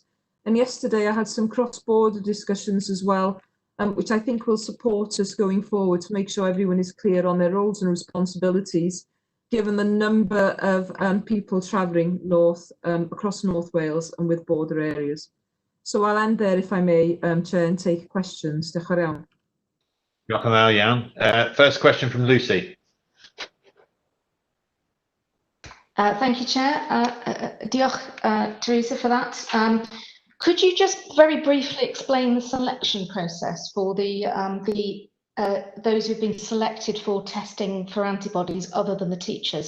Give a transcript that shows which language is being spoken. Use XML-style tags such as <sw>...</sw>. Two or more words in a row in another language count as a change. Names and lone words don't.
<en>And yesterday I had some cross-border discussions as well, which I think will support us going forward to make sure everyone is clear on their roles and responsibilities, given the number of people travelling north, across North Wales and with border areas. So I'll end there, if I may, Chair, and take questions.</en> <cy>Diolch yn fawr. Diolch yn fawr iawn.</cy> <en>First question from Lucy. Thank you, Chair.</en> <cy>Diolch, Teresa,</cy> <en>for that. Could you just very briefly explain the selection process for those who've been selected for testing for antibodies other than the teachers?</en>